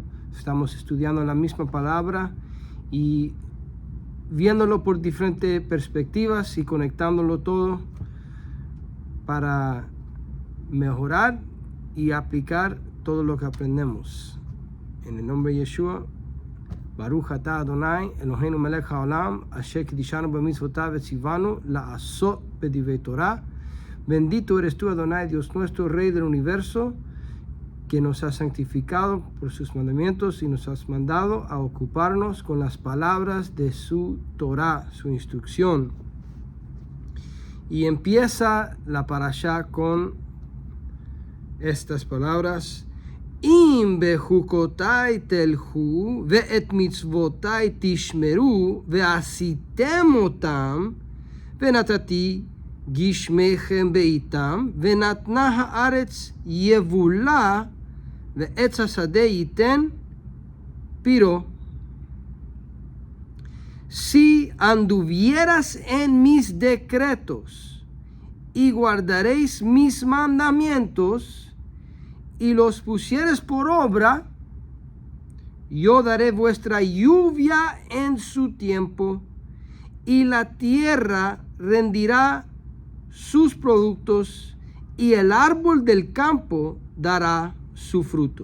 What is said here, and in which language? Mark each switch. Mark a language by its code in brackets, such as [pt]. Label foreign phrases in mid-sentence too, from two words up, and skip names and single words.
[es] Estamos estudiando la misma palabra y viéndolo por diferentes perspectivas y conectándolo todo para mejorar y aplicar todo lo que aprendemos. [he] En el nombre de Yeshua, ברוך אתה אדוני אלוהינו מלך העולם אשר קדשנו במצותיו וצונו לעשות בדברי תורה. [es] Bendito eres tú, Adonai, Dios nuestro, Rey del universo, que nos has santificado por sus mandamientos y nos has mandado a ocuparnos con las palabras de su Torah, su instrucción. Y empieza la parashá con estas palabras: [he] אם בחקתי תלכו ואת מצותי תשמרו ועשיתם אתם ונתתי גשמיכם בעתם ונתנה הארץ יבולה ועץ השדה יתן פריו. [es] Si anduvieras en mis decretos y guardaréis mis mandamientos y los pusieres por obra, yo daré vuestra lluvia en su tiempo, y la tierra rendirá sus productos, y el árbol del campo dará su fruto.